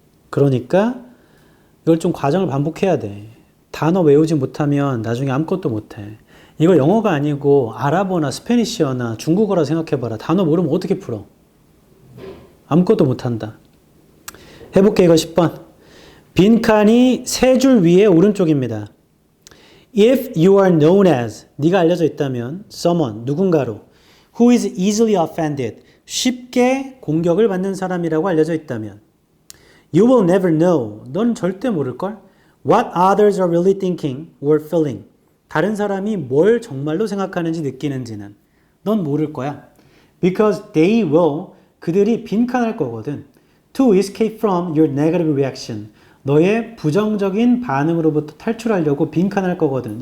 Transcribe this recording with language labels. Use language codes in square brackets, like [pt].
[ko] 그러니까 이걸 좀 과정을 반복해야 돼. 단어 외우지 못하면 나중에 아무것도 못해. 이걸 영어가 아니고 아랍어나 스페니쉬어나 중국어라 생각해봐라. 단어 모르면 어떻게 풀어? 아무것도 못한다. 해볼게. 이거 10번. 빈칸이 세 줄 위에 오른쪽입니다. [en] If you are known as, [ko] 네가 알려져 있다면 [en] someone, [ko] 누군가로 [en] who is easily offended, [ko] 쉽게 공격을 받는 사람이라고 알려져 있다면 [en] you will never know, [ko] 넌 절대 모를걸? [en] What others are really thinking or feeling, [ko] 다른 사람이 뭘 정말로 생각하는지 느끼는지는 넌 모를 거야. [en] Because they will, [ko] 그들이 빈칸할 거거든. [en] To escape from your negative reaction, [ko] 너의 부정적인 반응으로부터 탈출하려고 빈칸할 거거든.